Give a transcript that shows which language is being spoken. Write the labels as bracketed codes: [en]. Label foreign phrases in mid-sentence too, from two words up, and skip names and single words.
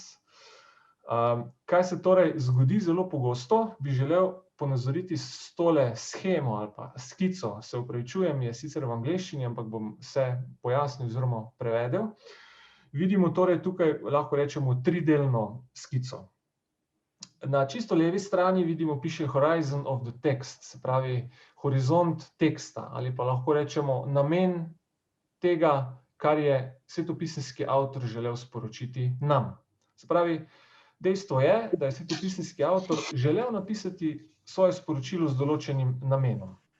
[sl] Kaj se torej zgodi zelo pogosto, bi želel ponazoriti s tole shemo ali pa skico, se opravičujem, je sicer v angleščini, ampak bom vse pojasnil oziroma prevedel. Vidimo torej tukaj, lahko rečemo, tridelno skico. Na čisto levi strani vidimo, piše [en] Horizon of the text, [sl] se pravi horizont teksta, ali pa lahko rečemo namen tega, kar je svetopisemski avtor želel sporočiti nam. Se pravi, dejstvo je, da je svetopisemski avtor želel napisati svoje sporočilo z določenim namenom.